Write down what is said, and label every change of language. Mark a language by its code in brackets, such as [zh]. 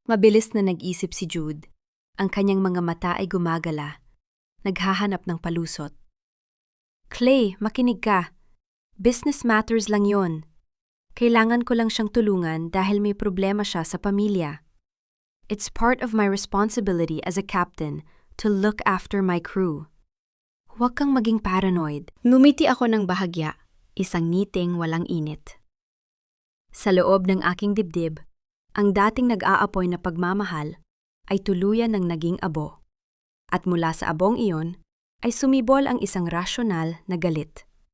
[tl] Mabilis na nag-isip si Jude. Ang kanyang mga mata ay gumagala. Naghahanap ng palusot. Clay, makinig ka. [en] Business matters [tl] lang yon. Kailangan ko lang siyang tulungan dahil may problema siya sa pamilya. [en] It's part of my responsibility as a captain to look after my crew. [tl] Huwag kang maging paranoid. Numiti ako ng bahagya, isang ngiting walang init. Sa loob ng aking dibdib, ang dating nag-aapoy na pagmamahal ay tuluyan ng naging abo. At mula sa abong iyon ay sumibol ang isang rasyonal na galit.